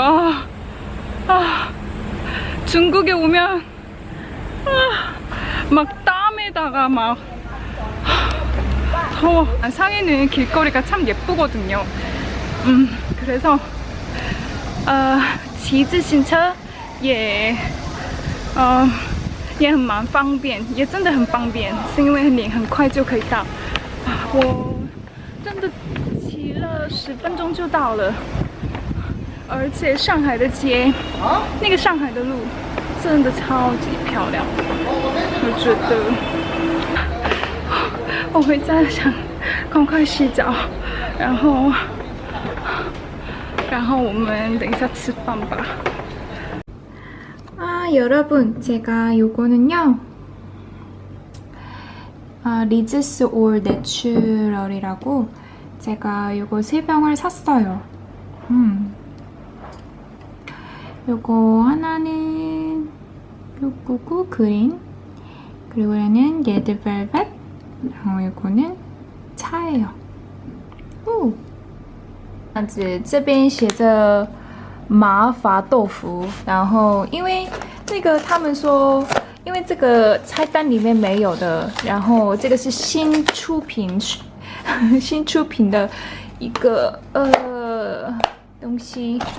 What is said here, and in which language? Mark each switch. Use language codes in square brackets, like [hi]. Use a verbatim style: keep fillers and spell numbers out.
[ko] 아, 아, 중국에 오면 아, 막 땀에다가 막 아, 더워. 상해는 길거리가 참 예쁘거든요. [zh] 음, 그래서 아, 지지신차 예, 어, 예, 很方便, 예, 真的很方便, 是因为你很快就可以到. 我真的骑了十分钟就到了。而且上海的街，那个上海的路真的超级漂亮，我觉得。我回家想赶快洗澡，然后，然后我们等一下吃饭吧。 [ko] 啊，여러분， 제가 요거는요， 아 리즈스 올 내추럴이라고 제가 요거 세 병을 샀어요. 음. 요거 하나는 요거고 그린, 그리고 얘는 레드 벨벳, 어, 요거는 차예요. [zh] 오, 这边写着麻法豆腐，然后因为那个他们说，因为这个菜单里面没有的，然后这个是新出品，新出品的一个呃东西。